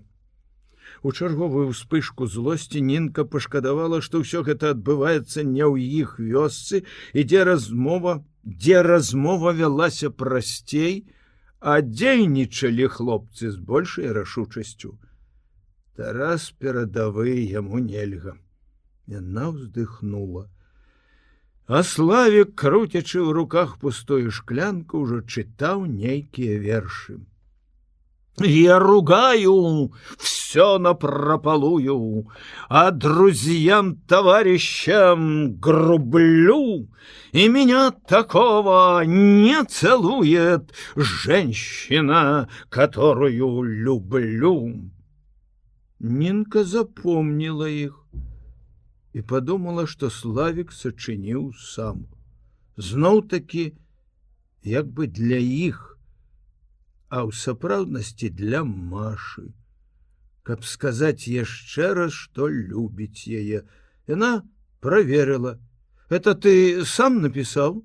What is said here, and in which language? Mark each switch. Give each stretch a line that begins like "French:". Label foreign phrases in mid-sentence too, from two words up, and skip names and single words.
Belarusian: У чарговую ўспышку злосці Нінка пашкадавала, што ўсё гэта адбываецца не ў іх вёсцы, і дзе размова вялася прасцей, а дзейнічалі хлопцы з большай рашучасцю. Тарас перадавы, яму нельга. Яна ўздыхнула. А Славік, круцячы ў руках пустую шклянку, ўжо чытаў нейкія вершы.
Russian: Я ругаю, все напропалую, а друзьям-товарищам грублю, и меня такого не целует женщина, которую люблю. Нинка запомнила их.
Belarusian: і падумала, што Славік сачыніў сам. Зноў-такі, як бы для іх, а ў сапраўднасці для Машы. Каб сказаць яшчэ раз, што любіць яе. Яна праверыла.
Russian: Это ты сам
Belarusian: напісаў?